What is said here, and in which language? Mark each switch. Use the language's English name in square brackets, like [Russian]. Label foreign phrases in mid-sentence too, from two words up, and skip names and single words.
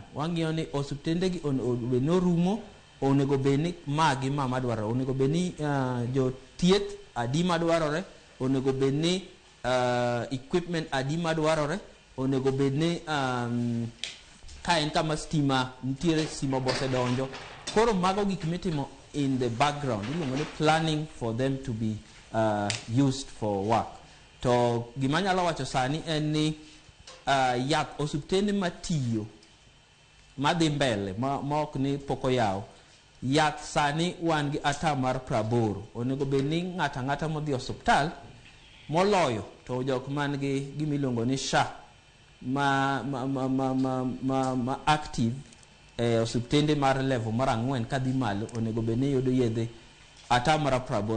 [Luo (Kenya and Tanzania)] Wang'iyo ni osuptende gi no rumo onego bedni magi mama dwarore, onego bedni jo thieth adi madwarore, onego bedni equipment adi madwarore, onego bedni ka en kama stima nitiere stima bose donjo. Koro mago gik mitimo [English] in the background, [Luo (Kenya and Tanzania)] iluongo ni [English] planning for them to be used for work. [Luo (Kenya and Tanzania)] To gima nyalo wacho sani en ni yath osuptende matiyo madhi mbele ma ok ni poko yaw yath sani wan gi atamar 80. Onego bedni ng'ata modhi osuptal moloyo to jok man gi gimiluongo ni SHA ma active osuptende mar level mar 4 kadhi malo onego bedni yudo yedhe atamar 80.